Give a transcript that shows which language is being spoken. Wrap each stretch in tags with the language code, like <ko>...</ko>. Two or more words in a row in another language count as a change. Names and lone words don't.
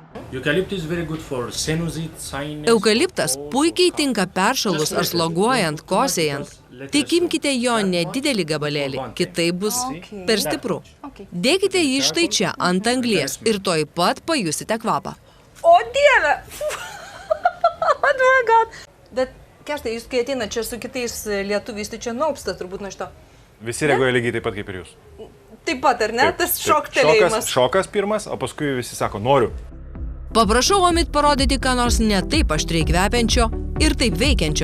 <lt>Eukaliptas puikiai tinka peršalus ar sloguojant, kosėjant. Tik imkite jo nedidelį gabalėlį, kitaip bus per stipru. Dėkite jį štai čia, ant anglies ir tuoj pat pajusite kvapą. O Dieve!</lt> <en>Oh my God!</en> <lt>Bet, Kęstai, jūs kai ateina čia su kitais lietuviais, tai čia nuopsta turbūt nuo šito. Visi reaguoja lygiai taip pat kaip ir jūs. Taip pat, ar ne? Tas šoktelėjimas. Šokas pirmas, o paskui visi sako, noriu. Paprašau Omid parodyti, ką nors ne taip aštriai kvepiančio ir taip veikiančio.</lt>